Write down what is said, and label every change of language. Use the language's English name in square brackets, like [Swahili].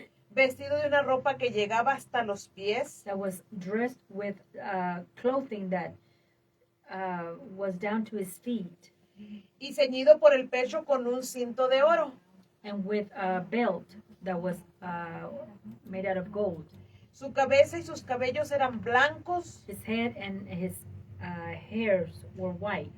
[Spanish] vestido de una ropa que llegaba hasta los pies, [English] that was dressed with clothing that was down to his feet, [Spanish] y ceñido por el pecho con un cinto de oro. [English] and with a belt that was made out of gold. [Spanish] Su cabeza y sus cabellos eran blancos, [English] His head and his hairs were white,